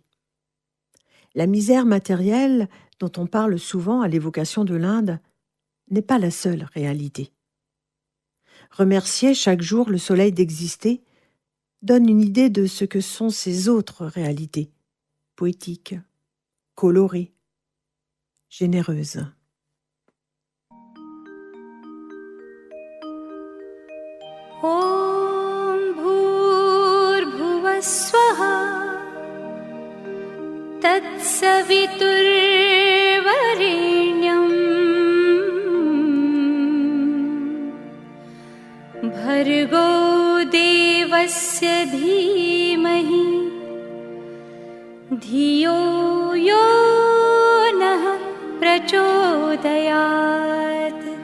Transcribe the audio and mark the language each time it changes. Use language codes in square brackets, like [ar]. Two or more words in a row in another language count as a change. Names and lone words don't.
[fr] La misère matérielle dont on parle souvent à l'évocation de l'Inde n'est pas la seule réalité. Remercier chaque jour le soleil d'exister donne une idée de ce que sont ces autres réalités, poétiques, colorées, généreuses. [sa] ॐ भूर्भुवः स्वः तत्सवितुर्वरेण्यं भर्गो देवस्य धीमहि धियो यो नः प्रचोदयात्.